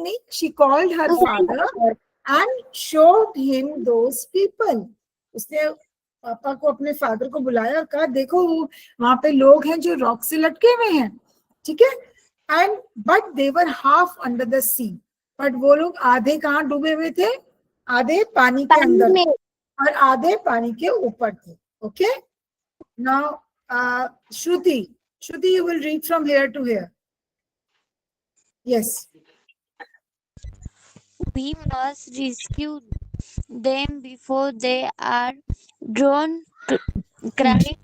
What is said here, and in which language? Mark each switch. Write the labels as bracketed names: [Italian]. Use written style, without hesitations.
[English] She called her father and showed him those people. [Hindi] उसने पापा को, अपने फादर को बुलाया और कहा देखो वहां पे लोग हैं जो रॉक से लटके हुए हैं. ठीक है. [English] And but they were half under the sea. But [Hindi] वो लोग आधे कहाँ डूबे हुए थे? आधे पानी के अंदर और आधे पानी के ऊपर थे. [English] Okay. Now Shruti, you will read from here to here. Yes. We must rescue them before they are drawn to cry.